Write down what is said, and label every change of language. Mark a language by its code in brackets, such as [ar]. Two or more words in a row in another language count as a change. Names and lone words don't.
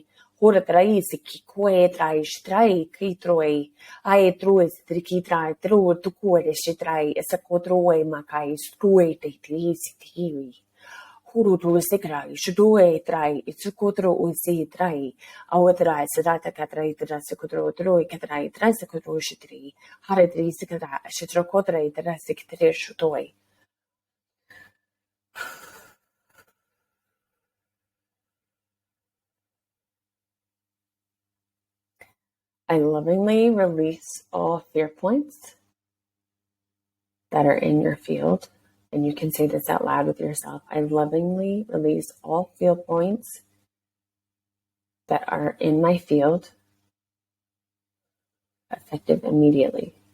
[en] Horatrai se ki koe trai shtrai ki troe. Ai troe se triki trai troe to koe shtrai esa kotroe makai stroe te tri si tiwi. Huru troe se krai shdoe trai itsu kotro o se trai. Awatrai se data katrai tra se kotro troe katrai tra se kotro shtri. Haratri se katra shtro kotrai tra se ktre shtoe. I lovingly release all fear points that are in your field. And you can say this out loud with yourself. I lovingly release all fear points that are in my field, effective immediately.